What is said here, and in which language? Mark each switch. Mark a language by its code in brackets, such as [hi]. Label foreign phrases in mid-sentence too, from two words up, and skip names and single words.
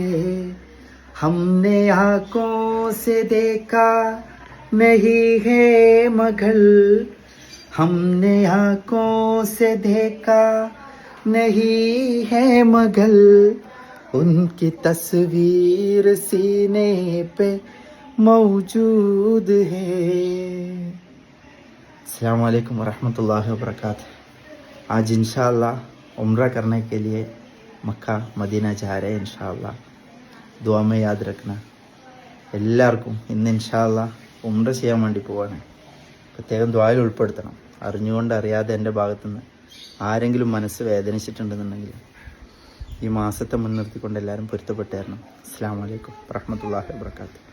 [hi] हमने आंखों से देखा नहीं है मगर, हमने आंखों से देखा नहीं है मगर, उनकी तस्वीर सीने पे मौजूद है। [ar] السلام عليكم ورحمة الله وبركاته. [hi] आज इंशाअल्लाह उम्रा करने के लिए मक्का मदीना जा रहे हैं इंशाअल्लाह। दुआ में याद रखना। [ml] എല്ലാവർക്കും ഇന്ന് ഇൻഷാഅല്ലാഹ് ഉംറ ചെയ്യാൻ വേണ്ടി പോവാണ്. പ്രത്യേകം ദുആയിൽ ഉൾപ്പെടുത്തണം. അറിഞ്ഞുകൊണ്ട് അറിയാതെ എൻ്റെ ഭാഗത്തുനിന്ന് ആരെങ്കിലും മനസ്സ് വേദനിച്ചിട്ടുണ്ടെന്നുണ്ടെങ്കിൽ ഈ മാസത്തെ മുൻനിർത്തിക്കൊണ്ട് എല്ലാവരും പൊരുത്തപ്പെട്ട് തരണം. [ar] السلام عليكم ورحمة الله وبركاته.